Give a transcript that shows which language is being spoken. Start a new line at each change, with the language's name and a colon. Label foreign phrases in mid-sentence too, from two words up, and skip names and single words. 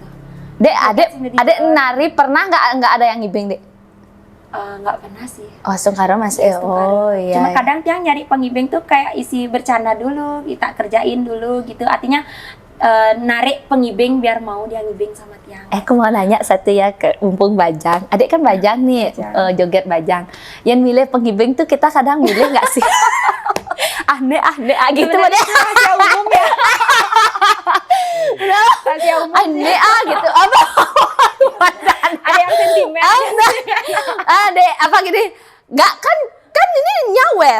Indonesian: Dek, adek nari pernah nggak ada yang ngibing, Dek? Nggak pernah sih. Oh, Sungkara Mas. Sungkara. Iya. Cuma kadang tiang nyari pengibing tuh kayak isi bercanda dulu, kita kerjain dulu gitu. Artinya narik pengibing biar mau dia ngibing sama tiang. Aku mau nanya satu ya, ke mumpung Bajang. Adek kan Bajang nih, joget Bajang. Yang milih pengibing tuh kita kadang milih nggak sih? Aneh gitu loh deh. Rahasia umum ya. Rahasia umum. Aneh gitu. Apa? Ada yang sentimen. Dek, apa gini? Nggak kan ini nyawer.